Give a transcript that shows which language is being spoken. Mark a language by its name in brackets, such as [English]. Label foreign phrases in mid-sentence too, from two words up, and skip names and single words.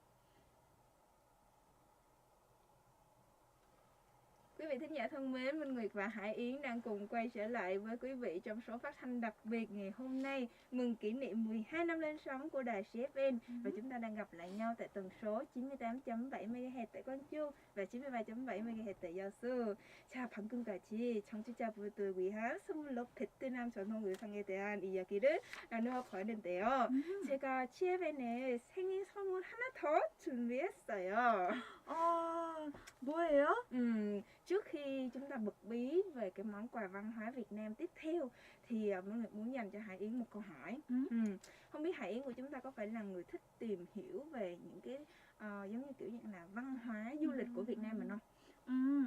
[Vietnamese] Quý vị thính giả thân mến, Minh Nguyệt và Hải Yến đang cùng quay trở lại với quý vị trong số phát thanh đặc biệt ngày hôm nay mừng kỷ niệm 12 năm lên sóng của đài GFN. Và chúng ta đang gặp lại nhau tại tần số 98.7 MHz tại Quang Châu và 93.7 MHz tại 여수. [Korean] 자, 방금까지 청취자분들 위한 20록 베트남 전통 의상에 대한 이야기를 나누어봤는데요. 제가 GFN의 생일 선물 하나 더 준비했어요. 뭐예요? [Vietnamese] Trước khi chúng ta bật bí về cái món quà văn hóa Việt Nam tiếp theo thì mình muốn dành cho Hải Yến một câu hỏi. Không biết Hải Yến của chúng ta có phải là người thích tìm hiểu về những cái giống như kiểu như là văn hóa du lịch của Việt Nam mình không?